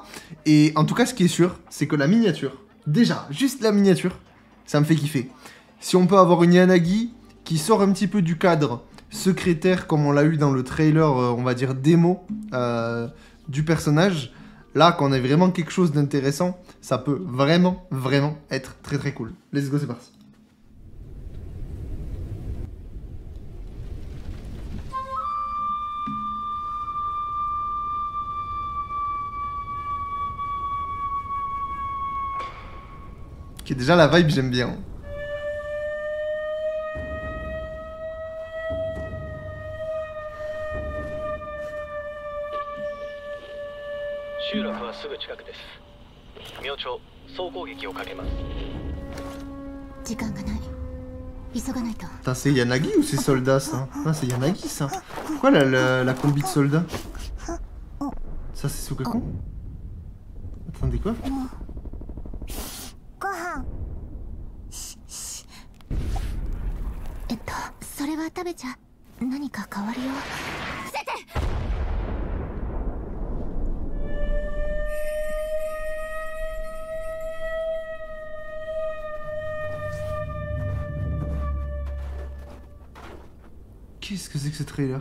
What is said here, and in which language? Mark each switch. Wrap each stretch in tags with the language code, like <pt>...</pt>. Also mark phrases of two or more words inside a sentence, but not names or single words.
<fr>Et en tout cas, ce qui est sûr, c'est que la miniature, déjà, juste la miniature, ça me fait kiffer. Si on peut avoir une Yanagi qui sort un petit peu du cadre secrétaire comme on l'a eu dans le trailer, on va dire démo du personnage, là quand on a vraiment quelque chose d'intéressant, ça peut vraiment être très cool.</fr> <en>Let's go,</en> <fr>c'est parti. Ok, déjà la vibe j'aime bien.</fr> <ja>集落はすぐ近くです。明朝、総攻撃をかけます。時間がない。急がないと。</ja> <fr>Putain, c'est Yanagi ou c'est soldat ça? Non, c'est Yanagi ça. Pourquoi la combi de soldat? Ça c'est Sukakon? Attendez quoi?</fr> <ja>ご飯。それは食べちゃ何か変わるよ。伏せて。</ja> <fr>Qu'est-ce que c'est que ce trailer?</fr>